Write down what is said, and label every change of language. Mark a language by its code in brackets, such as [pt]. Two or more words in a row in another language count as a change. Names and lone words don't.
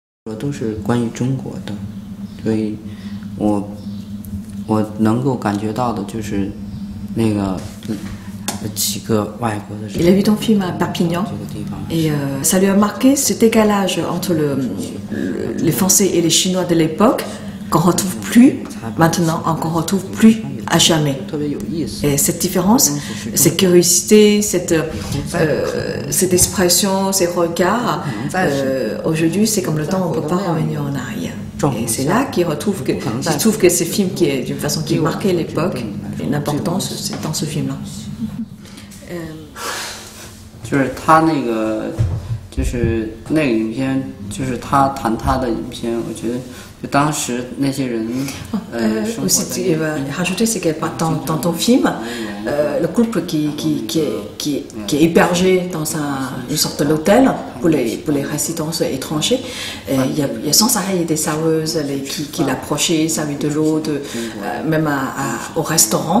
[zh] 都是关于中国的，所以我能够感觉到的就是那个几个外国的。 [fr] Il a vu ton film à Perpignan et ça lui a marqué ce décalage entre les Français et les Chinois de l'époque qu'on retrouve plus maintenant, qu'on retrouve plus à jamais. Et cette différence, cette curiosité, cette expression, ces regards, aujourd'hui c'est comme le temps, on ne peut pas revenir en arrière. Et c'est là qu'il retrouve que, je trouve que ce film qui est d'une façon qui marquait l'époque, une importance, c'est dans ce film-là. [zh] 就是他那个，就是那个影片，就是他谈他的影片，我觉得就当时那些人， [fr] aussi, rajouter, c'est que dans ton film, le couple qui est hébergé dans une sorte d'hôtel pour les résidents étrangers, il y a sans arrêt des serveuses qui l'approchaient, servaient de l'eau, même au restaurant.